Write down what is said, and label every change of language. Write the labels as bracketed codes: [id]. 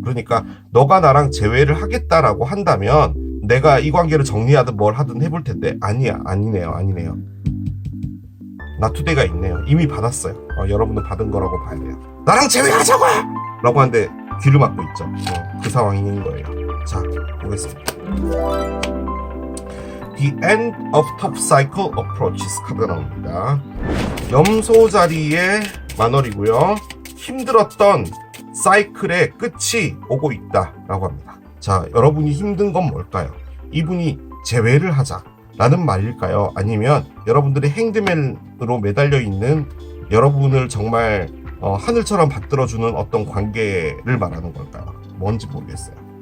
[ko] 그러니까 너가 나랑 재회를 하겠다라고 한다면 내가 이 관계를 정리하든 뭘 하든 해볼 텐데 아니네요. 나투데이가 있네요. 이미 받았어요. 여러분은 받은 거라고 봐야 돼요. 나랑 재회하자고! 라고 하는데 귀를 막고 있죠. 그 상황인 거예요. 자, 보겠습니다. [en] The End of Top Cycle Approaches [ko] 카드가 나옵니다. 염소 자리에 만월이고요. 힘들었던 사이클의 끝이 오고 있다 라고 합니다. 자, 여러분이 힘든 건 뭘까요? 이분이 재회를 하자 라는 말일까요? 아니면 여러분들이 행드맨으로 매달려 있는 여러분을 정말 하늘처럼 받들어주는 어떤 관계를 말하는 걸까요? 뭔지 모르겠어요.